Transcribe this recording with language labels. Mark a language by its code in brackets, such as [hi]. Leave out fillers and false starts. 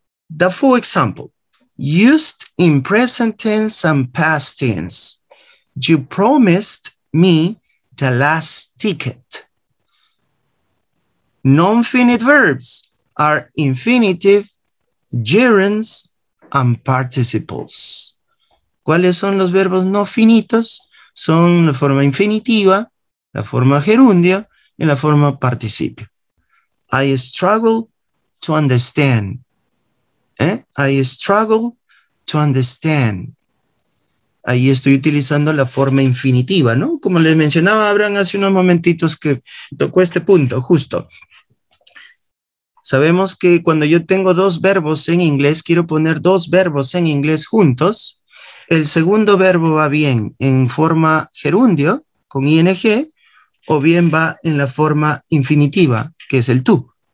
[en] The full example, used in present tense and past tense. You promised me the last ticket. Non-finite verbs are infinitive, gerunds, and participles. [es] ¿Cuáles son los verbos no finitos? Son la forma infinitiva, la forma gerundia y la forma participio. [en] I struggle to understand. I struggle to understand. [es] Ahí estoy utilizando la forma infinitiva, ¿no? Como les mencionaba Abraham hace unos momentitos que tocó este punto, justo. Sabemos que cuando yo tengo dos verbos en inglés, quiero poner dos verbos en inglés juntos. El segundo verbo va bien en forma gerundio, con ing, o bien va en la forma infinitiva, que es el tú.